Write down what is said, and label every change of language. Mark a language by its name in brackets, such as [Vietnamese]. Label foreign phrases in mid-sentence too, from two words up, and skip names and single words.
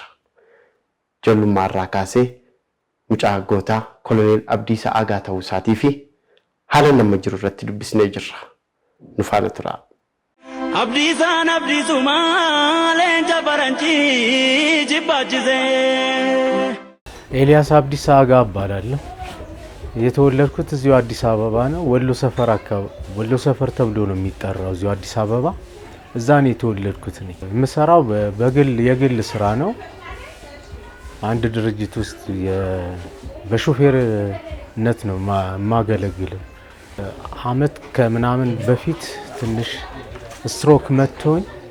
[Oromo] Ijoollummaa irraa kaasee mucaa gootaa Koloneel Abdiisaa Aagaa ta'uu isaatii fi haala nama jiru irratti dubbisnee jirra. Nu faana tura. Abdiisaan abdiisuma leenca baranchii jibbachise. [Amharic] ኤልያስ አብዲሳ አጋ እባላለሁ። የተወለድኩት እዚሁ አዲስ አበባ ነው። ወሎ ሰፈር አካባቢ ወሎ ሰፈር ተብሎ ነው የሚጠራው እዚሁ አዲስ አበባ። እዛ ነው የተወለድኩት እኔ። የምሰራው የግል ስራ ነው። አንድ ድርጅት ውስጥ በሾፌርነት ነው ማገለግለው። አመት ከምናምን በፊት ትንሽ ስትሮክ መጥቶኝ